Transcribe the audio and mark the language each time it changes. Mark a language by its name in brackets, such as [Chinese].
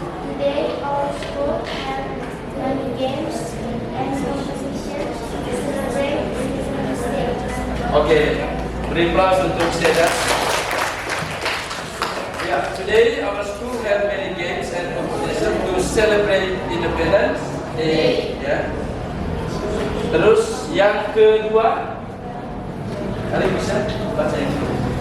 [English] Today our school had many games and competitions to celebrate Independence Day. [Indonesian] Oke, beri applause untuk Seda. [English] Ya, today our school had many games and competitions to celebrate Independence Day. [Indonesian] Ya. Terus yang kedua, kalian bisa baca yang kedua.